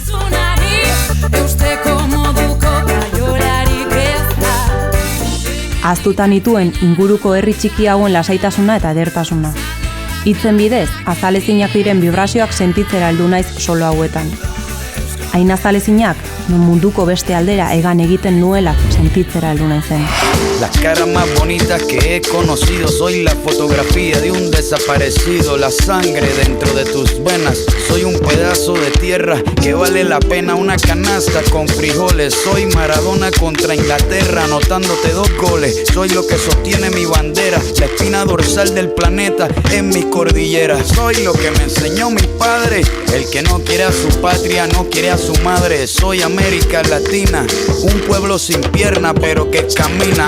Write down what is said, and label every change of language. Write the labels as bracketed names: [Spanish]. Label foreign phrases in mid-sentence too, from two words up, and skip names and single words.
[Basque] Ahaztuta nituen inguruko herri txiki hauen lasaitasuna eta edertasuna. Hitzen bidez, azalezinak diren vibrazioak sentitzera heldu naiz solo hauetan. Hain azalezinak, munduko beste aldera egan egiten nuela sentitzera heldu naizen. [Spanish] La cara más bonita que he conocido, soy la fotografía de un desaparecido, la sangre dentro de tus venas, soy un pedazo de tierra que vale la pena una canasta con frijoles, soy Maradona contra Inglaterra anotándote 2 goles, soy lo que sostiene mi bandera, la espina dorsal del planeta en mi cordillera, soy lo que me enseñó mi padre, el que no quiere a su patria no quiere a su madre, soy América Latina, un pueblo sin pierna pero que camina.